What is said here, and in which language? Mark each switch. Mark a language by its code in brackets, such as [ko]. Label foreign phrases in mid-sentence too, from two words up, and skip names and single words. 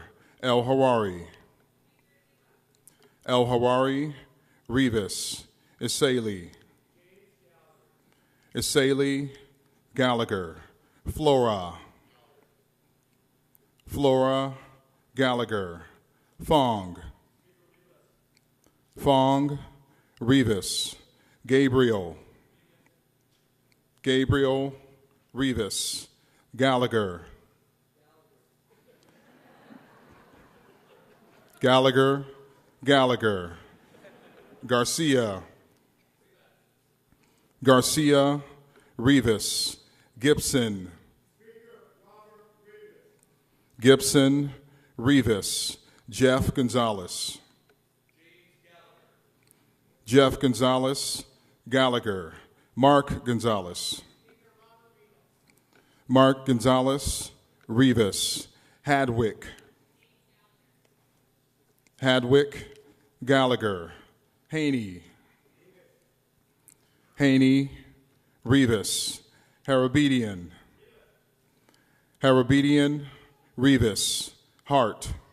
[en] El Harari. El Harari, Rivas. Isali. Isali, Gallagher. Flora. Flora, Gallagher. Fong. Fong, Rivas. Gabriel. Gabriel, Rivas. Gallagher. Gallagher, Gallagher. Garcia. Garcia, Rivas. Gibson. Gibson, Rivas. Jeff Gonzalez. Jeff Gonzalez, Gallagher. Mark Gonzalez. Mark Gonzalez, Rivas. Hadwick. Hadwick, Gallagher. Haney. Haney, Rivas. Harabedian. Harabedian, Rivas. Hart.